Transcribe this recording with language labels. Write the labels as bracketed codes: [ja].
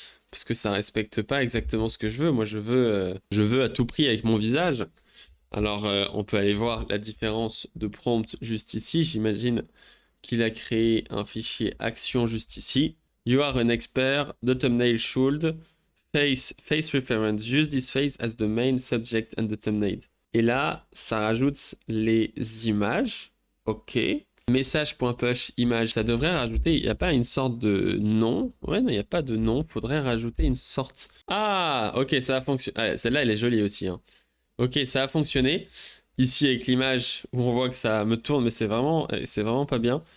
[fr] parce que ça respecte pas exactement ce que je veux. Moi, je veux à tout prix avec mon visage. Alors, on peut aller voir la différence de prompt juste ici. J'imagine qu'il a créé un fichier action juste ici. [en] You are an expert. The thumbnail should face reference. Use this face as the main subject and the thumbnail. [fr] Et là, ça rajoute les images. OK. Message.push image, ça devrait rajouter, il n'y a pas une sorte de nom. Ouais, non, il n'y a pas de nom. Faudrait rajouter une sorte. Ah, ok, ça a fonctionné. Ah, celle-là, elle est jolie aussi, hein. Ok, ça a fonctionné. Ici, avec l'image où on voit que ça me tourne, mais c'est vraiment pas bien.